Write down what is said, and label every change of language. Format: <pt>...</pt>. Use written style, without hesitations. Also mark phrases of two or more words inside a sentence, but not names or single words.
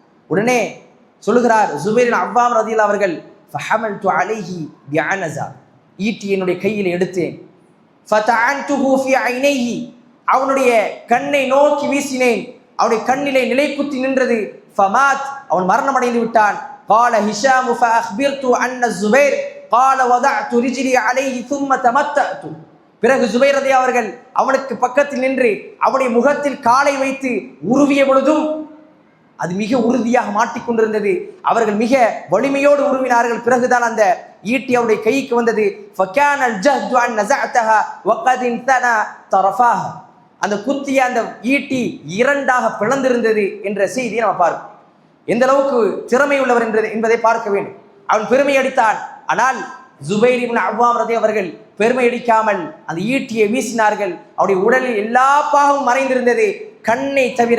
<ta>உடனே சொல்லுகிறார் ஜுபைர் இப்னு அவ்வாம் ரலியல்லாஹு அவர்கள்,</ta> <ar>فحملت عليه بالعنزة,</ar> <ta>ஈட்டி என்னுடைய கையில் எடுத்தேன்.</ta> <ar>فطعنته في عينيه,</ar> <ta>அவனுடைய கண்ணை நோக்கி வீசினேன், அவனுடைய கண்ணிலே நிலை குத்தி நின்றது. ஃபமாத், அவன் மரணம் அடைந்து விட்டான்.</ta> <ar>قال هشام فأخبرت أن الزبير قال وضعت رجلي عليه ثم تمتعت.</ar> <ta>பிறகு ஜுபைர் ரலியல்லாஹு அவர்கள் அவனுக்கு பக்கத்தில் நின்று அவனுடைய முகத்தில் காலை வைத்து உருவிய பொழுதும் அது மிக உறுதியாக மாட்டிக்கொண்டிருந்தது. அவர்கள் மிக வலிமையோடு உருவினார்கள். பிறகுதான் அந்த ஈட்டி அவருடைய கைக்கு வந்தது.</ta> <ar>فكان الجهد أن نزعتها وقد انثنى طرفاها,</ar> <ta>அந்த குத்திய அந்த ஈட்டி இரண்டாக பிளந்திருந்தது என்ற செய்தியை நம்ம பார்க்கிறோம். எந்த அளவுக்கு திறமை உள்ளவர் என்பதை பார்க்க வேண்டும். அவன் பெருமை அடித்தான். ஆனால் ஜுபைர் இப்னு அவ்வாம் ரலியல்லாஹு அவர்கள் பெருமை அடிக்காமல் அந்த ஈட்டியை வீசினார்கள். அவருடைய உடலில் எல்லா பாகமும் மறைந்திருந்தது, கண்ணை தவிர.</ta>